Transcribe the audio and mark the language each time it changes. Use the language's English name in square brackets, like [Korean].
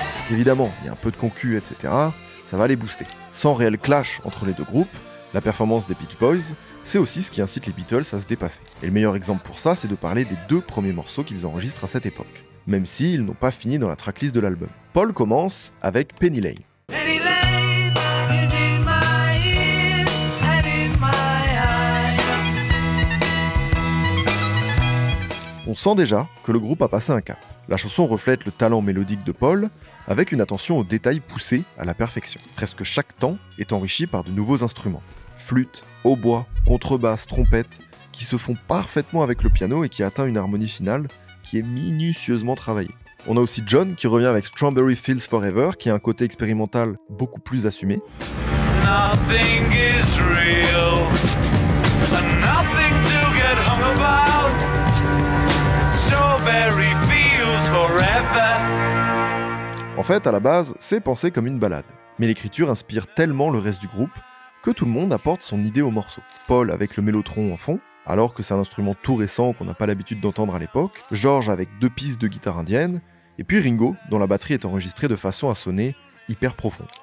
[French] Évidemment, il y a un peu de concu, etc., ça va les booster. Sans réel clash entre les deux groupes, la performance des Beach Boys, c'est aussi ce qui incite les Beatles à se dépasser. Et le meilleur exemple pour ça, c'est de parler des 2 premiers morceaux qu'ils enregistrent à cette époque, même s'ils n'ont pas fini dans la tracklist de l'album. Paul commence avec Penny Lane. [English] Penny Lane is in my ear and in my eye. [French] On sent déjà que le groupe a passé un cap. La chanson reflète le talent mélodique de Paul, avec une attention aux détails poussés à la perfection. Presque chaque temps est enrichi par de nouveaux instruments. Flûte, hautbois, contrebasse, trompette, qui se font parfaitement avec le piano et qui atteint une harmonie finale qui est minutieusement travaillée. On a aussi John qui revient avec Strawberry Fields Forever, qui a un côté expérimental beaucoup plus assumé. [English] Nothing is real, nothing to get hung about. Strawberry Fields Forever. [French] En fait, à la base, c'est pensé comme une ballade. Mais l'écriture inspire tellement le reste du groupe que tout le monde apporte son idée au morceau. Paul avec le mélotron en fond, alors que c'est un instrument tout récent qu'on n'a pas l'habitude d'entendre à l'époque, George avec 2 pistes de guitare indienne, et puis Ringo, dont la batterie est enregistrée de façon à sonner hyper profond.